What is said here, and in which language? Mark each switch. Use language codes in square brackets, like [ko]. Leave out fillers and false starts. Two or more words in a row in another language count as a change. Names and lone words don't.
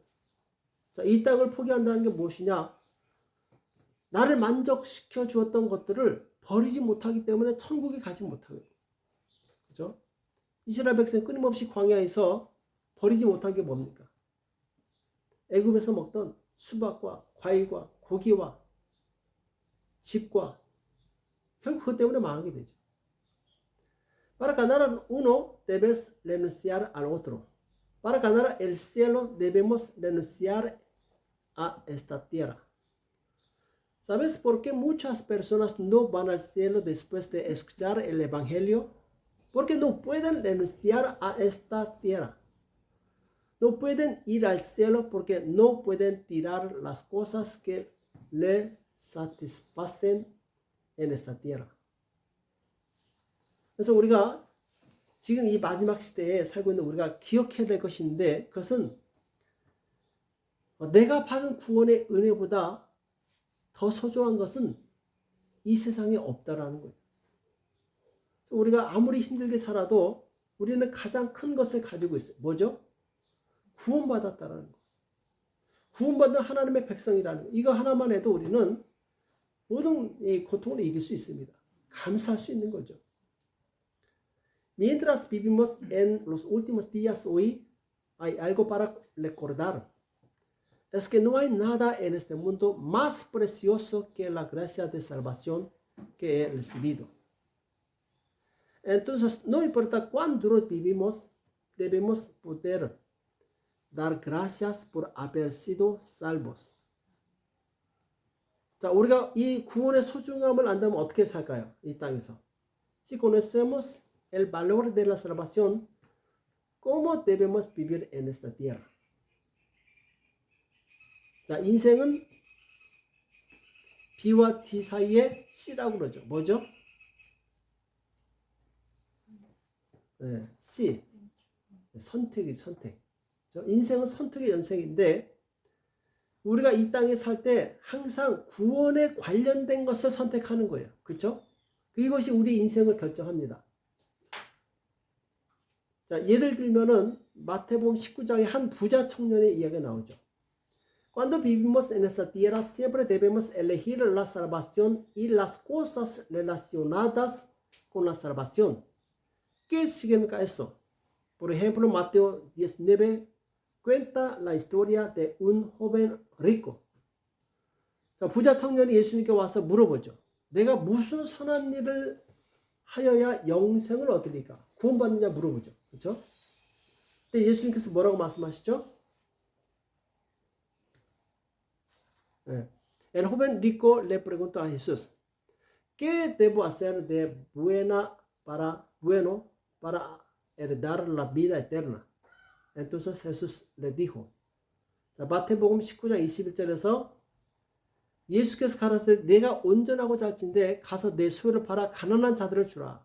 [ko] 자, 이 땅을 포기한다는 게 무엇이냐? 나를 만족시켜 주었던 것들을 버리지 못하기 때문에 천국에 가지 못하는 거예요. 그렇죠? 이스라엘 백성이 끊임없이 광야에서 버리지 못한 게 뭡니까? 애굽에서 먹던 수박과 과일과 고기와 집과 결국 그것 때문에 망하게 되죠. [es] Para ganar uno debes renunciar al otro. Para ganar el cielo debemos renunciar a esta tierra. ¿Sabes por qué muchas personas no van al cielo después de escuchar el evangelio? porque no pueden renunciar a esta tierra. No pueden ir al cielo porque no pueden tirar las cosas que les satisfacen en esta tierra. [ko] 그래서 우리가 지금 이 마지막 시대에 살고 있는 우리가 기억해야 될 것인데, 그것은 내가 받은 구원의 은혜보다 더 소중한 것은 이 세상에 없다라는 거예요. 우리가 아무리 힘들게 살아도 우리는 가장 큰 것을 가지고 있어요. 뭐죠? 구원받았다라는 거. 구원받은 하나님의 백성이라는 거. 이거 하나만 해도 우리는 모든 이 고통을 이길 수 있습니다. 감사할 수 있는 거죠. [es] Mientras vivimos en los últimos días hoy, hay algo para recordar. Es que no hay nada en este mundo más precioso que la gracia de salvación que he recibido. Entonces, no importa cuán duro vivimos, debemos poder dar gracias por haber sido salvos. [ko] 자, 우리가 이 구원의 소중함을 안다면 어떻게 살까요? 이 땅에서. [es] Si conocemos el valor de la salvación, ¿cómo debemos vivir en esta tierra? [ko] 자, 인생은 B와 D 사이의 C라고 그러죠. 뭐죠? 네, C. 선택이 선택. 인생은 선택의 연생인데, 우리가 이 땅에 살 때 항상 구원에 관련된 것을 선택하는 거예요. 그렇죠? 이것이 우리 인생을 결정합니다. 자, 예를 들면은 마태복음 19장에 한 부자 청년의 이야기가 나오죠. [es] Cuando vivimos en esta tierra siempre debemos elegir la salvación y las cosas relacionadas con la salvación. ¿Qué significa eso? Por ejemplo, Mateo 19 cuenta la historia de un joven rico. [ko] 자, 부자 청년이 예수님께 와서 물어보죠. 내가 무슨 선한 일을 하여야 영생을 얻으리까? 구원받느냐 물어보죠. 그렇죠? 근데 예수님께서 뭐라고 말씀하시죠? 네. [es] El joven rico le preguntó a Jesús, ¿qué debo hacer de bueno para heredar la vida eterna? Entonces Jesús le dijo. [ko] 자, 마태복음 19장 21절에서 예수께서 가라사대 내가 온전하고 잘진데 가서 내 소유를 팔아 가난한 자들을 주라.